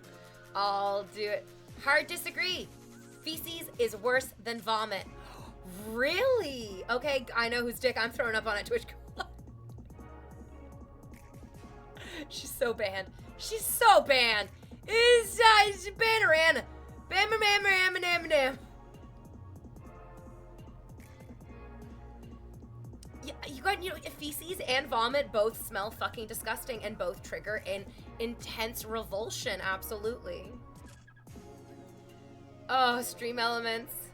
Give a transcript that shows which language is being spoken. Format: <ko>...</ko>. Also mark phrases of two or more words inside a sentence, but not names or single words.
<en>I'll do it. Hard disagree. Feces is worse than vomit. Really? Okay, I know whose dick I'm throwing up on at Twitch. She's so banned. She's so banned. It's Bannerana. Bam, bam, bam, bam, bam, bam. You know, feces and vomit both smell fucking disgusting and both trigger an intense revulsion, absolutely. Oh, stream elements.</en>